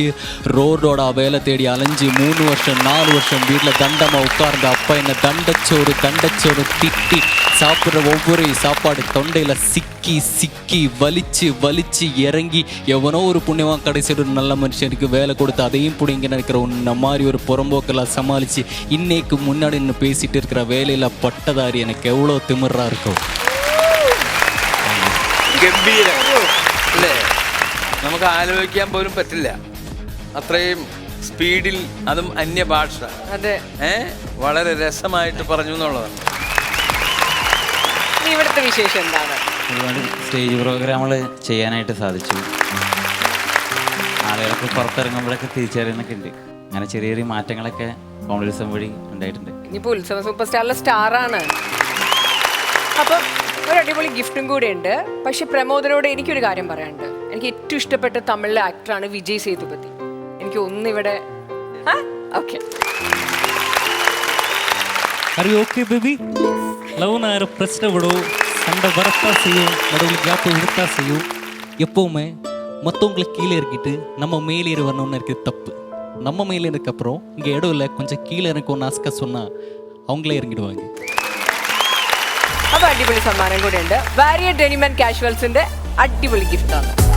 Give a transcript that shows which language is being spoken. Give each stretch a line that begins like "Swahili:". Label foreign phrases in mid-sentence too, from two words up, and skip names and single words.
Tamil: ரோடோட வேலை தேடி அலைஞ்சு 3 வருஷம் 4 வருஷம் வீட்டில் தண்டமாக உட்கார்ந்த அப்பா என்ன தண்டச்சோறு திட்டி சாப்பிட்ற ஒவ்வொரு சாப்பாடு தொண்டையில் சிக்கி சிக்கி வலிச்சு இறங்கி எவனோ ஒரு புண்ணியவான் கடைசியில் ஒரு நல்ல மனுஷனுக்கு வேலை கொடுத்து அதையும் பிடிங்க நினைக்கிற உன்ன மாதிரி ஒரு புறம்போக்கெல்லாம் சமாளித்து இன்னைக்கு முன்னாடி நின்று பேசிட்டு இருக்கிற வேலையில் பட்டதாரி எனக்கு எவ்வளோ திமிரா இருக்கும்.
Malayalam: ഗംഭീരം അല്ലേ? നമുക്ക് ആലോചിക്കാൻ പോലും പറ്റില്ല, അത്രയും സ്പീഡിൽ, അതും അന്യഭാഷ. അതെ, വളരെ രസമായിട്ട് പറഞ്ഞു എന്നുള്ളതാണ്. ഇവിടുത്തെ വിശേഷം എന്താണ്? ഒരുപാട്
English: stage programs
Malayalam: ചെയ്യാനായിട്ട് സാധിച്ചു. ആളുകൾക്ക് പുറത്തിറങ്ങുമ്പോഴൊക്കെ തിരിച്ചറിയുന്നൊക്കെ ഉണ്ട്. അങ്ങനെ ചെറിയ ചെറിയ മാറ്റങ്ങളൊക്കെ കോമഡി ഉത്സവം വഴി ഉണ്ടായിട്ടുണ്ട്. ഇനിയിപ്പോൾ ഉത്സവ സൂപ്പർ സ്റ്റാറിലെ സ്റ്റാറാണ്. അപ്പം ഒരു അടിപൊളി ഗിഫ്റ്റും കൂടെ ഉണ്ട്. പക്ഷെ പ്രമോദനോട് എനിക്കൊരു കാര്യം പറയാനുണ്ട്. എനിക്ക് ഏറ്റവും ഇഷ്ടപ്പെട്ട തമിഴിലെ ആക്ടറാണ് വിജയ് സേതുപതി. എനിക്ക് ഒന്നിവിടെ ഓക്കെ.
English: Are you okay, baby?
Tamil: லவ் நான் பிரச்சனை விடும், சண்டை வரத்தான் செய்யும், நடுவில் கேப்பு விடத்தான் செய்யும். எப்போவுமே மற்றவங்களை கீழே இறக்கிட்டு நம்ம மேலேறி வரணும்னு இருக்கிறது தப்பு. நம்ம மேலே இருக்கப்பறம் இங்கே இடம் இல்லை, கொஞ்சம் கீழே இறக்கணும்னு ஆஸ்கா சொன்னால் அவங்களே இறங்கிடுவாங்க.
Malayalam: അപ്പോൾ അടിപൊളി സമ്മാനം കൂടെ ഉണ്ട്. വാരിയർ ഡെനിം ആൻഡ് കാഷ്വൽസിന്റെ അടിപൊളി ഗിഫ്റ്റാണ്.